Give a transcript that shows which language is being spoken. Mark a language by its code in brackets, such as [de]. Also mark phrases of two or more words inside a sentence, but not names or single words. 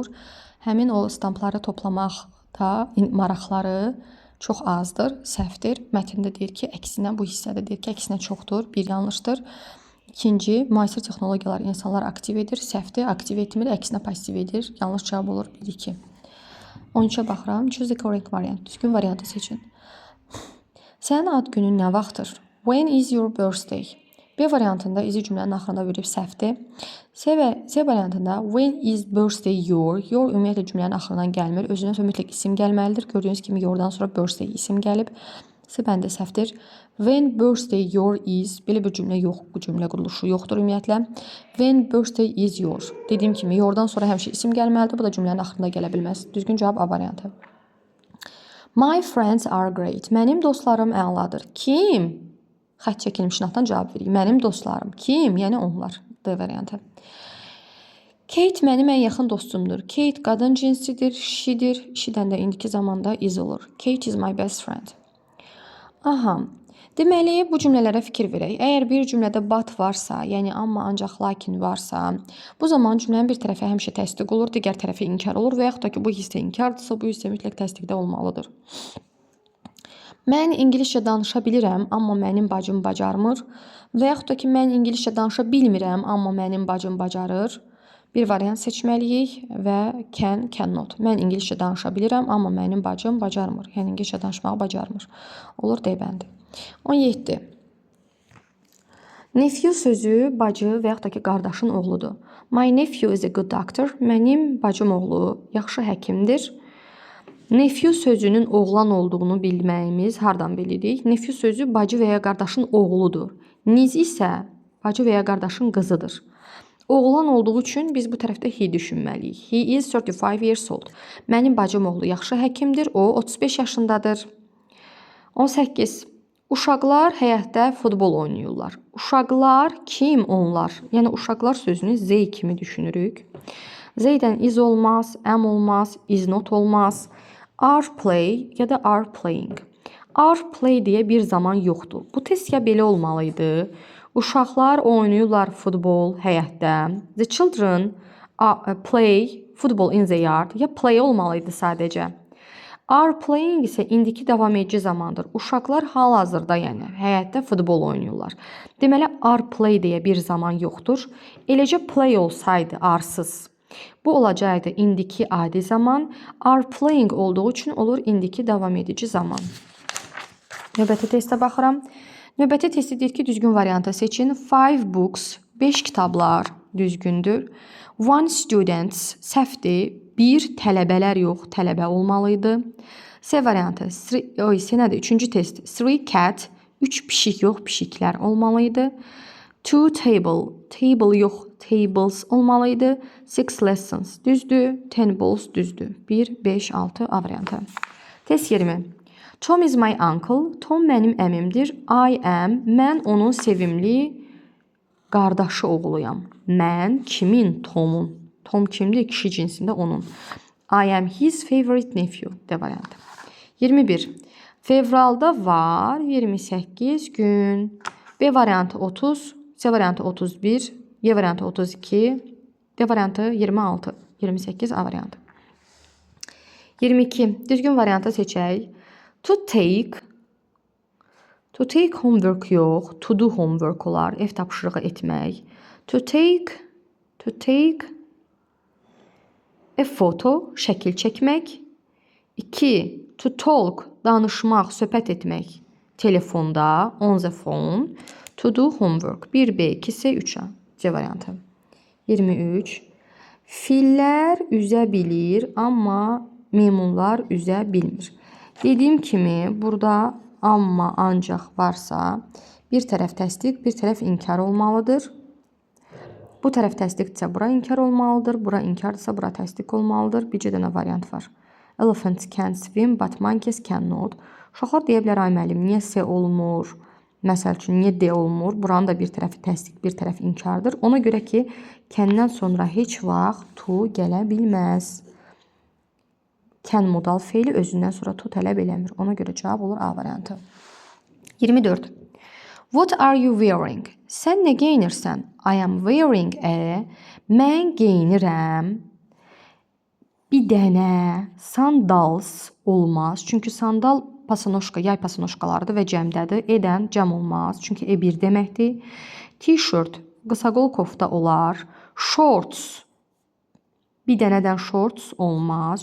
[az] Həmin o stampları toplamaqda maraqları çox azdır, səhvdir. Mətndə deyir ki, əksinə bu hissədə deyir ki, əksinə çoxdur, bir yanlışdır. İkinci, müasir texnologiyalar insanlar aktiv edir, səhvdir, aktiv etmir, əksinə passiv edir. Yanlış cavab olur 1-2. 13-ə baxıram. [en] Choose the correct variant. [az] Düzgün variantı seçin. Sənin ad günün nə vaxtdır? [en] When is your birthday? [az] B variantında izi cümlənin axırında verib səhvdir. C variantında [en] when is birthday your? [az] Your ümumiyyətlə cümlənin axırından gəlmir. Özündən sonra mütləq isim gəlməlidir. Gördüyünüz kimi yourdan sonra birthday isim gəlib. C bəndə səhvdir. [en] When birthday your is, [az] belə bir cümlə yox, bu cümlə quruluşu yoxdur ümumiyyətlə. [en] When birthday is your. [az] Dediyim kimi yourdan sonra həmişə isim gəlməlidir. Bu da cümlənin axırında gələ bilməz. Düzgün cavab A variantı. [en] My friends are great. [az] Mənim dostlarım əladır. Kim? Xətt çəkilmiş notdan cavab verir. Mənim dostlarım. Kim? Yəni onlar. D variantı. Kate mənim ən yaxın dostumdur. Kate qadın cinsidir, she'dir. She'dən də indiki zamanda is olur. [en] Kate is my best friend. Aha. [az] Deməli, bu cümlələrə fikir verək. Əgər bir cümlədə but varsa, yəni amma, ancaq, lakin varsa, bu zaman cümlənin bir tərəfi həmişə təsdiq olur, digər tərəfi inkar olur və yaxud da ki, bu hissə inkardırsa, bu hissə mütləq təsdiqdə olmalıdır. Mən ingiliscə danışa bilirəm, amma mənim bacım bacarmır. Və yaxud da ki, mən ingiliscə danışa bilmirəm, amma mənim bacım bacarır. Bir variant seçməliyik və cannot. Mən ingiliscə danışa bilirəm, amma mənim bacım bacarmır. Yəni ingiliscə danışmağı bacarmır. Olur D bəndi. 17. Nephew sözü bacı və yaxud da ki, qardaşın oğludur. [en] My nephew is a good doctor. [az] Mənim bacım oğlu yaxşı həkimdir. Nephew sözünün oğlan olduğunu bilməyimiz hardan bilirik? Nephew sözü bacı və ya qardaşın oğludur. Niece isə bacı və ya qardaşın qızıdır. Oğlan olduğu üçün biz bu tərəfdə he düşünməliyik. [en] He is 35 years old. [az] Mənim bacım oğlu yaxşı həkimdir. O 35 yaşındadır. 18. Uşaqlar həyətdə futbol oynayırlar. Uşaqlar kim onlar? Yəni uşaqlar sözünü they kimi düşünürük. They'dən is olmaz, am olmaz, [en] is not [az] olmaz. [en] Are play [az] ya da [en] are playing. Are play [az] deyə bir zaman yoxdur. Bu test ya belə olmalıydı. Uşaqlar oynayırlar futbol həyətdə. [en] The children play football in the yard. [az] Ya play olmalıydı sadəcə. [en] Are playing [az] isə indiki davam edici zamandır. Uşaqlar hal-hazırda, yəni həyətdə futbol oynayırlar. Deməli, [en] are play [az] deyə bir zaman yoxdur. Eləcə play olsaydı arsız. Bu olacaqdı indiki adi zaman. [en] Are playing [az] olduğu üçün olur indiki davam edici zaman. Növbəti testə baxıram. Növbəti testi deyir ki, düzgün variantı seçin. 5 books, 5 kitablar düzgündür. 1 students, səhvdir. 1 tələbələr yox, tələbə olmalıydı. C variantı, nədir? Üçüncü test. 3 cat, 3 pişik yox, pişiklər olmalıydı. 2 table, table yox, tables olmalıydı. 6 lessons, düzdür. 10 balls, düzdür. 1, 5, 6 A variantı. [en] Test 20. Tom is my uncle. [az] Tom mənim əmimdir. [en] I am, [az] mən onun sevimli qardaşı oğluyam. Mən kimin? Tomun. Tom kimdir? Kişi cinsində onun. [en] I am his favorite nephew. [az] D variantı. 21. Fevralda var 28 gün. B variantı 30. C variantı 31. Y variantı 32. D variantı 26. 28 A variantı. 22. Düzgün variantı seçək. [en] To take homework yox. To do homework [az] olar. Ev tapşırığı etmək. [en] To take a photo, [az] şəkil çəkmək. 2. [en] To talk, [az] danışmaq, söhbət etmək. Telefonda, [en] on the phone. To do homework. 1B, 2C, 3A. [az] C variantı. 23. Fillər üzə bilir, amma meymunlar üzə bilmir. Dediyim kimi, burada amma, ancaq varsa, bir tərəf təsdiq, bir tərəf inkar olmalıdır. Bu tərəf təsdiqdirsə, bura inkar olmalıdır. Bura inkardırsa, bura təsdiq olmalıdır. Bircə dənə variant var. [en] Elephants can swim, but monkeys cannot. [az] Uşaqlar deyə bilər, ay müəllim, niyə C olmur? Məsəl üçün, niyə D olmur? Buranın da bir tərəfi təsdiq, bir tərəf inkardır. Ona görə ki, kəndən sonra heç vaxt to gələ bilməz. can modal feili özündən sonra to tələb eləmir. Ona görə cavab olur A variantı. 24. [en] What are you wearing? [az] Sən nə geyinirsən? [en] I am wearing a. [az] Mən geyinirəm. Bir dənə sandals olmaz. Çünki sandal pasanoşka, yay pasanoşkalarıdır və cəmdədir. Edən cəm olmaz. Çünki E1 deməkdir. T-shirt, qısaqol kofta olar. Shorts, bir dənədən shorts olmaz.